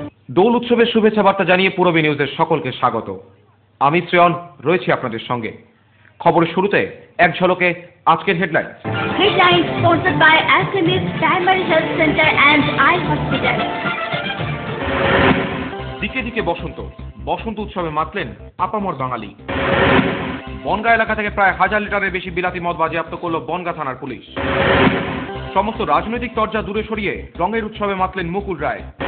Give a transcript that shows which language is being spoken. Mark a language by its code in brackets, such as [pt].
[bn] দোল উৎসবের শুভেচ্ছা বার্তা জানিয়ে পূরবী নিউজের সকলকে স্বাগত। আমি শ্রেয়ন রয়েছি আপনাদের সঙ্গে। খবরের শুরুতে এক ঝলকে আজকের headline. [en] Headlines sponsored by SMS Primary Health Center and Eye Hospital. [bn] দিকে দিকে বসন্ত, বসন্ত উৎসবে মাতলেন আপামর বাঙালি। বনগাঁ এলাকা থেকে প্রায় 1000 লিটারের বেশি বিলাতি মদ বাজেয়াপ্ত করল বনগাঁ থানার পুলিশ। সমস্ত রাজনৈতিক তরজা দূরে সরিয়ে রঙের উৎসবে মাতলেন মুকুল রায়।